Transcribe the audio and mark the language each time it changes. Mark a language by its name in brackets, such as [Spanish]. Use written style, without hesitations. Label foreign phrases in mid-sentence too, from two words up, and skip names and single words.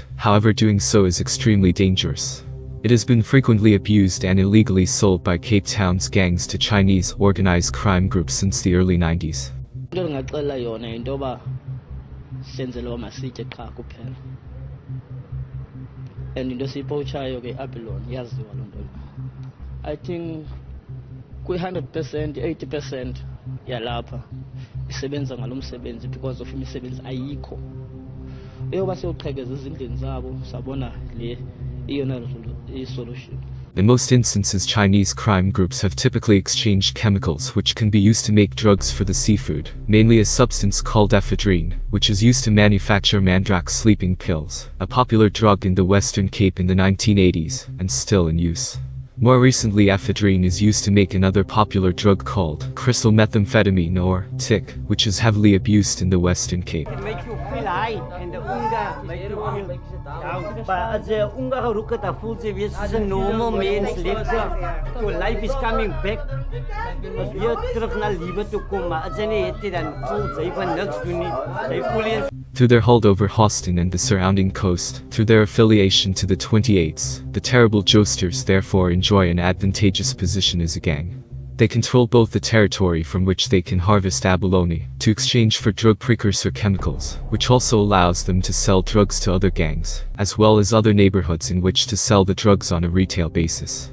[English] However, doing so is extremely dangerous. It has been frequently abused and illegally sold by Cape Town's gangs to Chinese organized crime groups since the early 90s. I think [Zulu] 100%, 80% yalapha isebenza ngalomsebenzi [English] because of [Zulu] imisebenzi ayikho. Eyoba sewuqhekeza ezindlini zabo sabona le iyona solution. [English] In most instances, Chinese crime groups have typically exchanged chemicals which can be used to make drugs for the seafood, mainly a substance called ephedrine, which is used to manufacture mandrake sleeping pills, a popular drug in the Western Cape in the 1980s, and still in use. More recently, ephedrine is used to make another popular drug called crystal methamphetamine or TIC, which is heavily abused in the Western Cape. It makes you feel high and the unga makes you feel down. [Afrikaans] But as the unga geroken dat voelt ze weer soos 'n normal mens leef. [English] Your life is coming back. [Afrikaans] As weer terug na lewe toe kom, maar as jy nie het nie dan voel jy van niks doen nie. Jy voel eens [English] through their hold over Hoston and the surrounding coast, through their affiliation to the 28s, the Terrible Joesters therefore enjoy an advantageous position as a gang. They control both the territory from which they can harvest abalone, to exchange for drug precursor chemicals, which also allows them to sell drugs to other gangs, as well as other neighborhoods in which to sell the drugs on a retail basis.